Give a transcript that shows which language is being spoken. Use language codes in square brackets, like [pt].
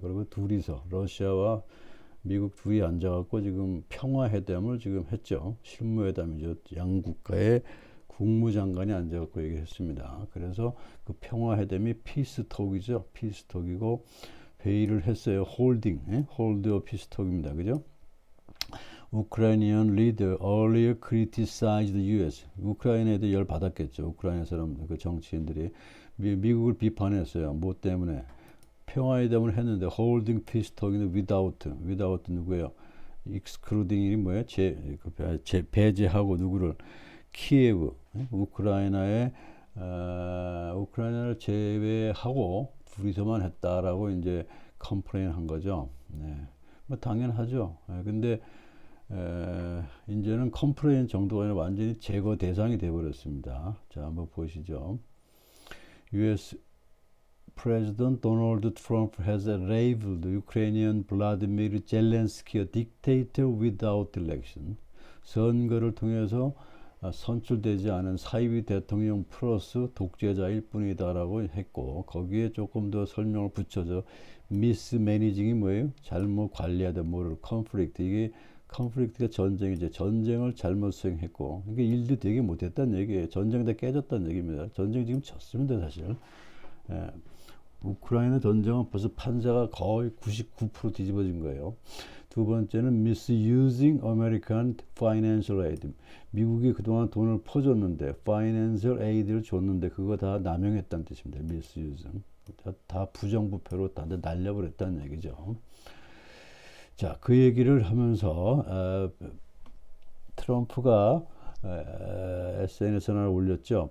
[ko] 그리고 둘이서 러시아와 미국 둘이 앉아갖고 지금 평화회담을 지금 했죠. 실무회담이죠. 양 국가의 국무장관이 앉아갖고 얘기했습니다. 그래서 그 평화회담이 피스톡이죠. 피스톡이고 회의를 했어요. 홀드 오 피스톡입니다. 그죠? [en] Ukrainian leader earlier criticized the U.S. [ko] 우크라이나에도 열 받았겠죠. 우크라이나 사람들, 그 정치인들이 미국을 비판했어요. 뭐 때문에? 평화회담을 했는데 [en] holding peace talk [ko] 인데 without 누구예요? excluding이 뭐예요? 배제하고 누구를? 키예브, 우크라이나의 우크라이나를 제외하고 둘이서만 했다라고 이제 컴플레인한 거죠. 네. 뭐 당연하죠. 근데 이제는 컴플레인 정도가 아니라 완전히 제거 대상이 되어버렸습니다. 자, 한번 보시죠. U.S. [en] President Donald Trump has labeled Ukrainian Vladimir Zelensky a dictator without election. [ko] 선거를 통해서 선출되지 않은 사이비 대통령 플러스 독재자일 뿐이다라고 했고 거기에 조금 더 설명을 붙여서 미스매니징이 뭐예요? 잘못 관리하다 뭐를 컨플릭트 이게 컨플릭트가 전쟁이죠. 전쟁을 잘못 수행했고 그러니까 일도 되게 못했다는 얘기예요. 전쟁 다 깨졌다는 얘기입니다. 전쟁 지금 졌습니다 사실. 예. 우크라이나 전쟁은 벌써 판자가 거의 99% 뒤집어진 거예요. 두 번째는 [en] misusing American financial aid. [ko] 미국이 그동안 돈을 퍼줬는데 financial aid를 줬는데 그거 다 남용했다는 뜻입니다. [en] misuse. [ko] 다 부정부패로 다 날려버렸다는 얘기죠. 자, 그 얘기를 하면서 트럼프가 SNS에 하나 올렸죠.